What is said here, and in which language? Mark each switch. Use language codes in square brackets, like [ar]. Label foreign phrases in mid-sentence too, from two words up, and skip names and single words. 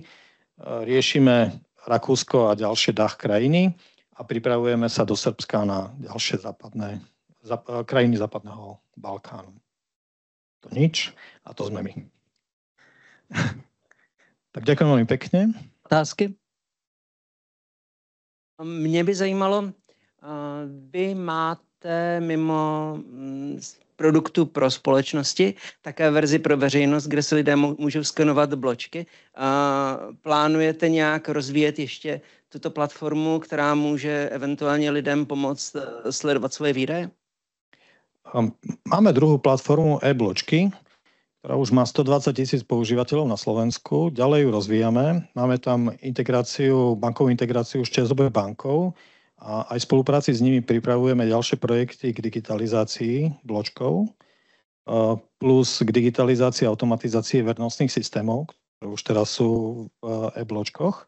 [sk] Riešime Rakúsko a ďalšie DACH krajiny a pripravujeme sa do Srbska na ďalšie krajiny západného Balkánu. To nič a to sme my. Tak ďakujem veľmi pekne. Otázky? [cs] Mě by zajímalo, vy máte mimo produktu pro společnosti také verzi pro veřejnost, kde si lidé můžou skenovat bločky. Plánujete nějak rozvíjet ještě tuto platformu, která může eventuálně lidem pomoct sledovat svoje výdaje? [sk] Máme druhú platformu e-bločky, ktorá už má 120 000 používateľov na Slovensku. Ďalej ju rozvíjame. Máme tam bankovú integráciu s ČSOB bankou a aj v spolupráci s nimi pripravujeme ďalšie projekty k digitalizácii bločkov plus k digitalizácii a automatizácii vernostných systémov, ktoré už teraz sú v e-bločkoch.